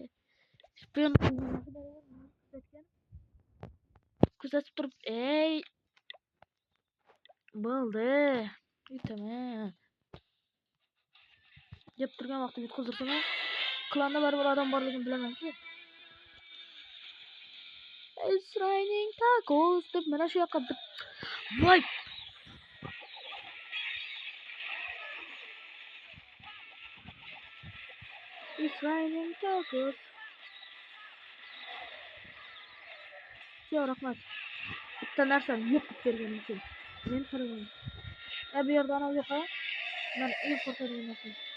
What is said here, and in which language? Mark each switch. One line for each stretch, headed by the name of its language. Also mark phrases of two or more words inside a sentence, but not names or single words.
Uzbek: Shpion kuzatib turib, bo'ldi. Aytaman. Yeb turgan vaqtimda yutqizdirsam, klanda baribir odam borligini bilaman-ku.
English: It's raining tacos
Uzbek: deb mana shu yoqqa voy.
English: It's raining tacos.
Uzbek: Yo, rahmat. Bitta narsani yo'q qilib berganim uchun. Men qaraman. Bu yerda ana yo'q-a? Men eng qo'rqadigan narsa.